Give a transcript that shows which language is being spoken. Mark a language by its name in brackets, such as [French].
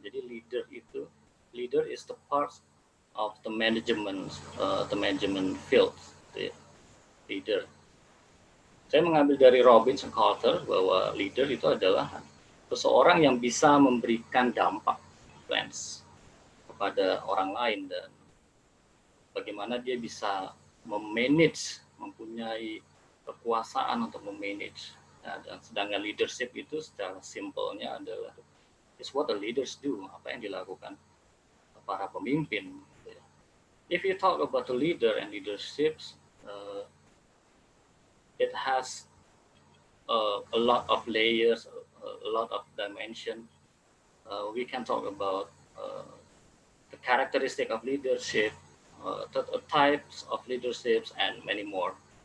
[English] Jadi leader is the part of the management field. [Indonesian] Ya. Leader. Saya mengambil dari Robinson Carter bahwa leader itu adalah seseorang yang bisa memberikan dampak kepada orang lain dan bagaimana dia bisa mempunyai kekuasaan untuk memanage. Ya, dan sedangkan leadership itu secara simpelnya adalah [English] is what the leaders do, [Indonesian] apa yang dilakukan para pemimpin. [English] If you talk about the leader and leaderships, it has a lot of layers, a lot of dimension. We can talk about the characteristic of leadership, the types of leaderships, and many more.